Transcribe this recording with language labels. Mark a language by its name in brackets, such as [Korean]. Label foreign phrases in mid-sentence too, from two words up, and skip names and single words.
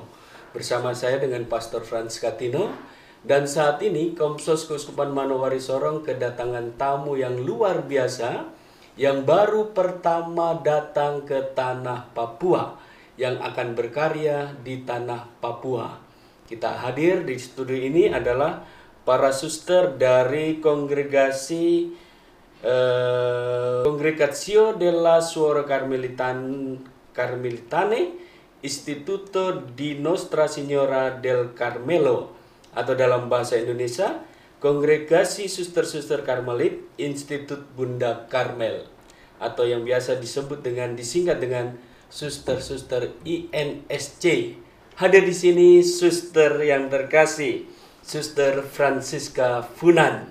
[Indonesian] Bersama saya dengan Pastor Frans Katino. Dan saat ini Komsos Keuskupan Manokwari Sorong kedatangan tamu yang luar biasa, yang baru pertama datang ke tanah Papua, yang akan berkarya di tanah Papua. Kita hadir di studio ini adalah para suster dari kongregasi Congregatio della Suora Carmelitane Istituto di Nostra Signora del Carmelo, atau dalam bahasa Indonesia Kongregasi Suster-Suster Karmelit Institut Bunda Karmel, atau yang biasa disingkat dengan Suster-Suster INSC. Hadir di sini suster yang terkasih, Suster Francisca Funan.